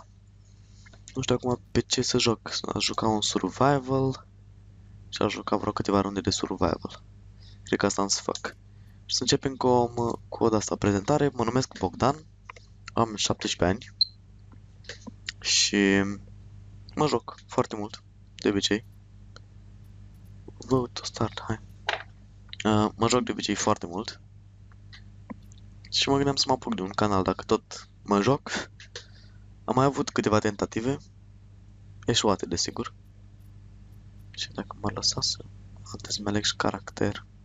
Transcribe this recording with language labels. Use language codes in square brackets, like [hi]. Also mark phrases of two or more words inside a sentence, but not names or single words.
[ro] Nu știu acum pe ce să joc, aș juca un survival și aș juca vreo câteva runde de survival. Cred că asta am să fac. Și să începem cu o de-asta prezentare. Mă numesc Bogdan, am 17 ani și mă joc foarte mult, de obicei. [en] Vote to start, [ro] hai. Mă joc de obicei foarte mult. Și mă gândeam să mă apuc de un canal, dacă tot mă joc. Am mai avut câteva tentative. Eșuate, desigur. Și dacă m-ar lăsa să să-mi aleg și caracter.